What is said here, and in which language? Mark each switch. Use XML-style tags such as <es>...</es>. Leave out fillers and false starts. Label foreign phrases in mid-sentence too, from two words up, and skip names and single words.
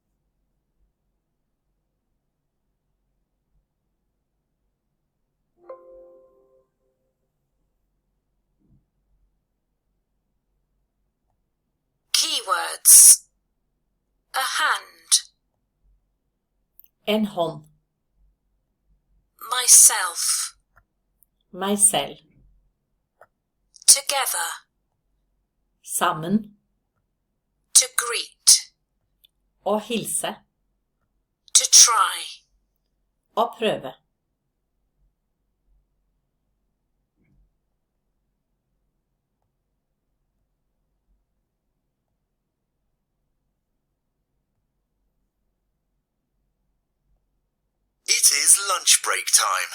<en>Keywords. A hand.</en> <no>En hånd.</no> <en>Myself.</en> <no>Meg selv.</no> <en>Together.</en> <no>Sammen.</no> <en>To greet.</en> <no>Å hilse.</no> <en>To try.</en> <no>Å prøve.</no> <en>It is lunch break time.</en>